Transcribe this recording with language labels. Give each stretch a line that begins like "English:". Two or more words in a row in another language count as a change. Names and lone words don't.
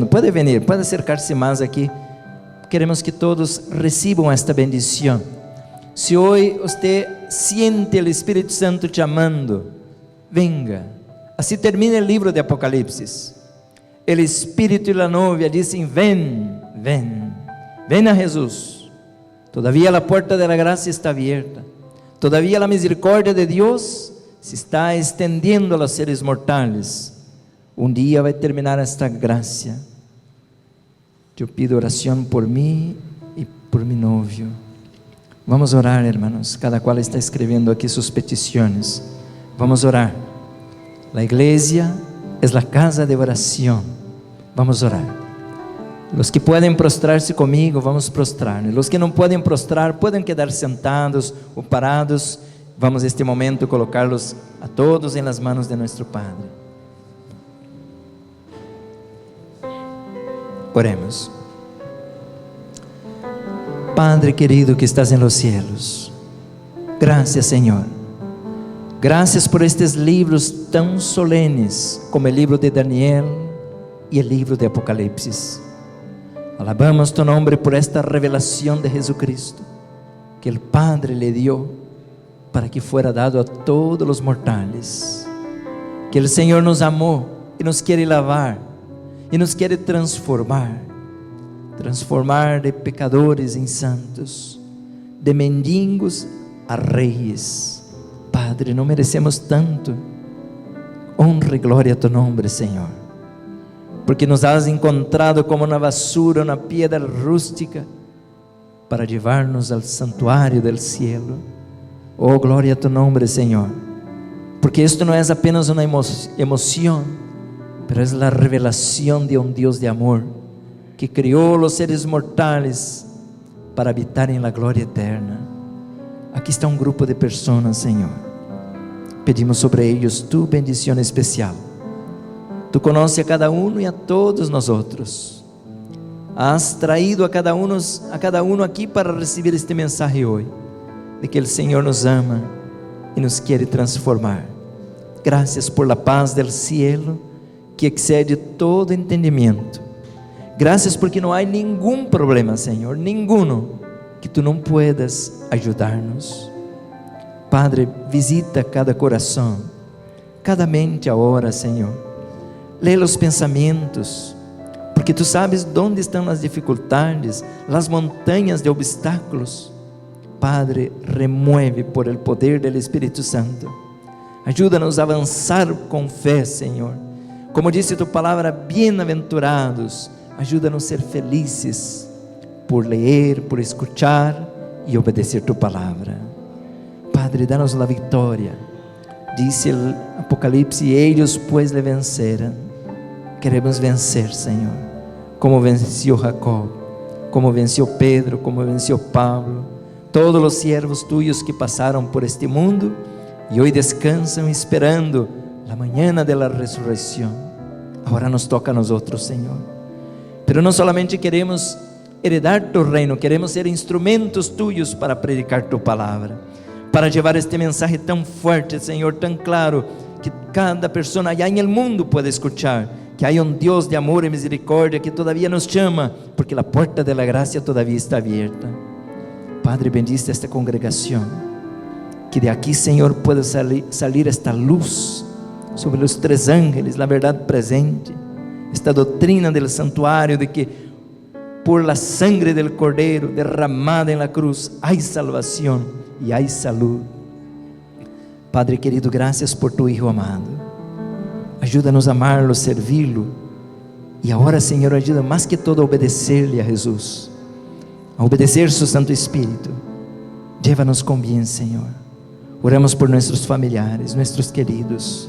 Portuguese: Pode vir, pode acercar-se mais aqui. Queremos que todos recebam esta bendição. Se hoje você sente o Espírito Santo te amando, venga. Assim termina o livro de Apocalipse. O Espírito e a novia dizem:
Spanish: ven, ven, ven a Jesus.
Portuguese: Todavía a porta da graça está aberta. Todavía a misericórdia de Deus se está estendendo a los seres mortais. Um dia vai terminar esta graça. Eu pido oração por mim e por meu novio. Vamos orar, hermanos. Cada qual está escrevendo aqui suas petições. Vamos orar. A igreja é a casa de oração. Vamos orar. Os que podem prostrar-se comigo, vamos prostrar. Os que não podem prostrar, podem quedar sentados ou parados. Vamos neste momento colocá-los a todos em
Spanish: las manos
Portuguese: de nosso Padre. Oremos.
Spanish: Padre querido que estás en los cielos, gracias Señor, gracias por
Portuguese: estes livros tão solenes como o livro de Daniel e o livro de Apocalipse.
Spanish: Alabamos tu
Portuguese: nome por esta revelação de Jesucristo que o Padre
Spanish: le dio para que fuera dado
Portuguese: a todos os mortais. Que o Senhor nos amou e nos quer lavar e nos quer transformar de pecadores em santos, de mendigos a reis. Padre, não merecemos tanto. Honra e glória a tu nome, Senhor, porque nos
Spanish: has encontrado
Portuguese: como na basura, na piedra rústica, para levar-nos ao santuário
Spanish: del cielo.
Portuguese: Oh, glória a tu nome, Senhor, porque isto não é apenas uma emoção, mas é a revelação de um Deus de amor, que criou os seres mortais para habitar em la glória eterna. Aqui está um grupo de pessoas, Senhor. Pedimos sobre eles tu bendição especial. Tu conoces a cada um e a todos nós outros.
Spanish: Has traído
Portuguese: a cada um aqui para receber este mensagem hoje, de que o Senhor nos ama e nos quer transformar. Graças por
Spanish: la paz del cielo,
Portuguese: que excede todo entendimento. Graças porque não há nenhum problema, Senhor, nenhum. que Tu não puedas ajudar-nos. Padre, visita cada coração, cada mente agora, Senhor. Lê os pensamentos, porque Tu sabes onde estão as dificuldades, as montanhas de obstáculos.
Spanish: Padre, remueve por el poder del Espírito Santo.
Portuguese: Ajuda-nos a avançar com fé, Senhor. Como disse Tu palavra, bem-aventurados. Ajuda-nos a ser felizes por ler, por escuchar e obedecer Tu palavra. Padre, dá-nos a vitória. Disse o Apocalipse: eles
Spanish: pues le
Portuguese: venceram. Queremos vencer, Senhor, como venceu Jacob, como venceu Pedro, como venceu Pablo, todos os
Spanish: siervos Tuyos
Portuguese: que passaram por este mundo e hoje descansam esperando a manhã da ressurreição. Agora nos toca a nós, Senhor. Pero não solamente queremos heredar Tu reino, queremos ser instrumentos Tuyos para predicar Tu palavra, para levar este mensagem tão forte, Senhor, tão claro, que cada pessoa allá no mundo pode escuchar, que há Deus de amor e misericórdia que todavia nos chama, porque a porta da graça todavia está aberta. Padre, bendice esta congregação, que de aqui, Senhor,
Spanish: pueda salir esta luz sobre os 3 ángeles,
Portuguese: a verdade presente, esta doutrina do santuário,
Spanish: de que por la sangre del Cordeiro derramada en la cruz hay salvación y hay salud. Padre querido, gracias por Tu Hijo amado.
Portuguese: Ajuda-nos a amá-lo, servi-lo. E agora, Senhor, ajuda mais que todo a obedecer-lhe a Jesus, a obedecer Su Santo Espírito. Llévanos com bem, Senhor. Oramos por nossos familiares, nossos queridos.